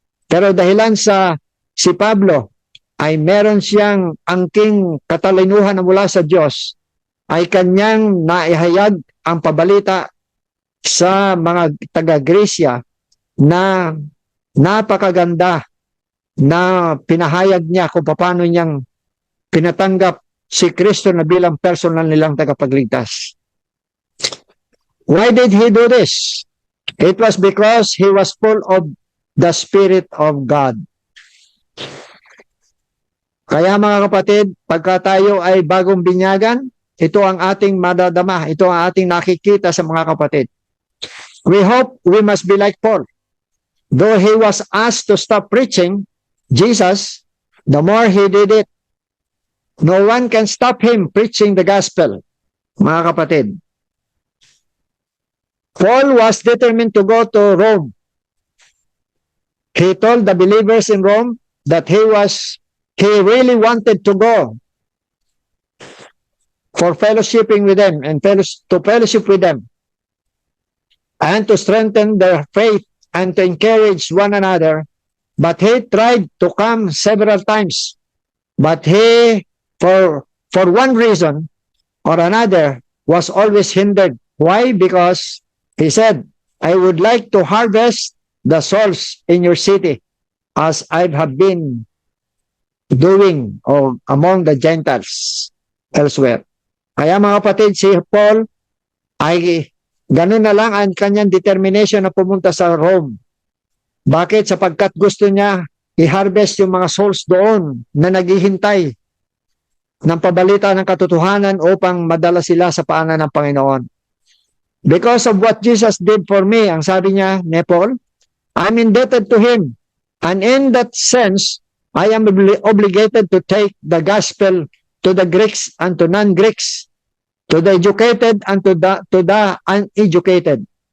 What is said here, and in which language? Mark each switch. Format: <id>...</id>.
<tl>Pero dahilan sa si Pablo ay meron siyang angking katalinuhan na mula sa Diyos, ay kanyang naihayag ang pabalita sa mga taga-Grecia na napakaganda na pinahayag niya kung paano niyang pinatanggap si Kristo na bilang personal nilang tagapagligtas.</tl> <en>Why did he do this? It was because he was full of the Spirit of God.</en> <tl>Kaya mga kapatid, pagka tayo ay bagong binyagan, ito ang ating madadama, ito ang ating nakikita sa mga kapatid.</tl> <en>We hope we must be like Paul. Though he was asked to stop preaching Jesus, the more he did it. No one can stop him preaching the gospel, mga kapatid. Paul was determined to go to Rome. He told the believers in Rome that he really wanted to go for fellowshipping with them and to fellowship with them and to strengthen their faith and to encourage one another. But he tried to come several times. But he, for one reason or another, was always hindered. Why? Because he said, I would like to harvest the souls in your city as I have been doing among the Gentiles elsewhere.</en> <tl>Kaya mga kapatid, si Paul ay ganun na lang ang kanyang determination na pumunta sa Rome. Bakit? Sapagkat gusto niya i-harvest yung mga souls doon na naghihintay ng pabalita ng katotohanan upang madala sila sa paanan ng Panginoon.</tl> <en>Because of what Jesus did for me,</en> <tl>ang sabi niya ni Paul,</tl> <en>I'm indebted to Him. And in that sense, I am obligated to take the gospel to the Greeks and to non-Greeks, to the educated and to the uneducated.</en>